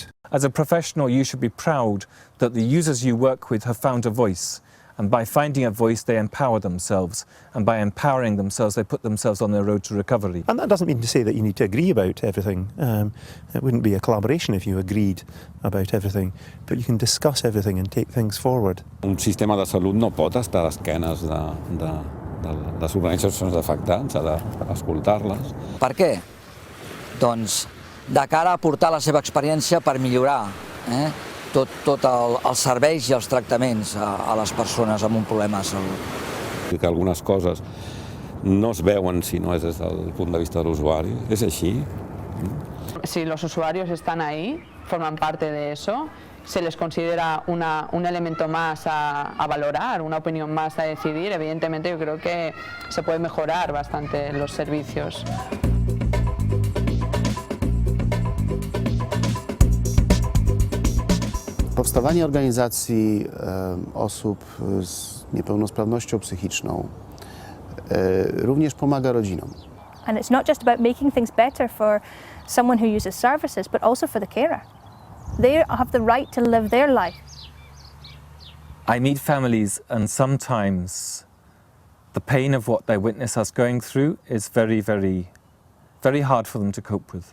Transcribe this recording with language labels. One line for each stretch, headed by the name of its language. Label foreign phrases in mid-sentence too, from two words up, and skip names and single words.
English: As a professional, you should be proud that the users you work with have found a voice. And by finding a voice, they empower themselves. And by empowering themselves, they put themselves on their road to recovery. And that doesn't mean to say that you need to agree about everything. It wouldn't be a collaboration if you agreed about everything. But you can discuss everything and take things forward.
Catalan: Un sistema de salut no pot estar a esquenes de les organitzacions d'afectats, ha d'escoltar-les. Per què? Doncs de cara a aportar la seva experiència per millorar tot els serveis i els tractaments a les persones amb un problema de salut. Que algunes coses no es veuen si no és des del punt de vista de l'usuari. És així.
Spanish: Si los usuarios están ahí, forman parte de eso, se les considera un elemento más a valorar, una opinión más a decidir, evidentemente yo creo que se puede mejorar bastante los servicios.
Polish: Powstawanie organizacji osób z niepełnosprawnością psychiczną również pomaga rodzinom.
English: And it's not just about making things better for someone who uses services, but also for the carer. They have the right to live their life. I meet families, and sometimes the pain of what they witness us going through is very, very, very hard for them to cope with.